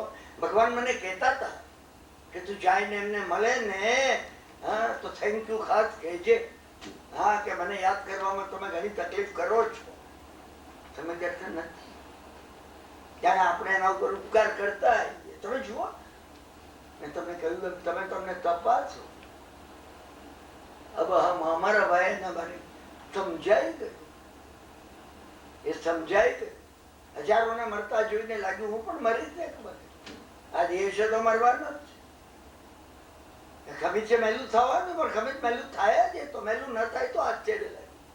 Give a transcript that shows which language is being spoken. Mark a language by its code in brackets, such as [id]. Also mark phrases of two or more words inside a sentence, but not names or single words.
[gu] ભગવાન મને કહેતા હતા કે તું જાય ને એમને મળે ને, હા, તો [en] thank you [gu] ખાસ કહેજે. હા, કે મને યાદ કરવામાં તમે ઘણી તકલીફ કરો છો. તમે દર્શન નથી. ત્યારે આપણે એના ઉપર ઉપકાર કરતા તમે જુઓ. મેં તમને કહ્યું તમને તપાસો. [hi] अब हम हमारा भय न बने. [gu] સમજાઈ ગયું. એ સમજાઈ ગયું. હજારોને મરતા જોઈને લાગ્યું હું પણ મરી જ ને. આ દેહ છે તો મરવાનો જ છે. ખમીજ છે મેલું થવાનું, પણ ખમીજ મેલું થાય જ. તો મેલું ન થાય તો આશ્ચર્ય લાગે.